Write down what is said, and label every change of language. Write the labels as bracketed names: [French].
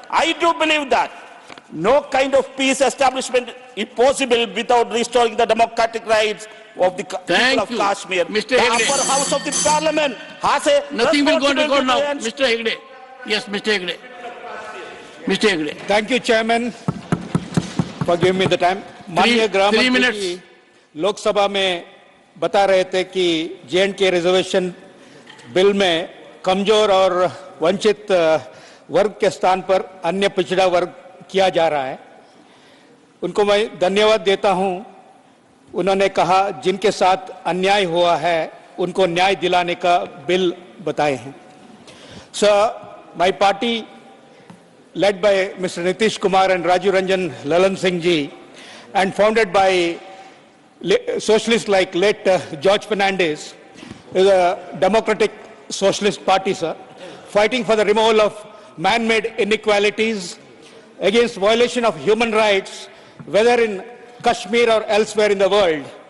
[English] I do believe that no kind of peace establishment is possible without restoring the democratic rights of the people of Kashmir. Mr. The Hegde. upper house of the parliament has a nothing will go on record now. Mr. Hegde. Yes, Mr. Hegde. Mr. Hegde. Thank you, Chairman, for giving me the time. [Hindi] माननीय गृह मंत्री जी लोकसभा में बता रहे थे कि J&K reservation bill में कमजोर और वंचित वर्ग के स्थान पर अन्य पिछड़ा वर्ग किया जा रहा है। उनको मैं धन्यवाद देता हूं। उन्होंने कहा जिनके साथ अन्याय हुआ है उनको न्याय दिलाने का बिल बताए हैं। [English] Sir, my party led by Mr. Nitish Kumar and Raju Ranjan Lalan Singh ji and founded by socialists like late George Fernandez is a democratic socialist party, sir, fighting for the removal of man-made inequalities, against violation of human rights, whether in Kashmir or elsewhere in the world,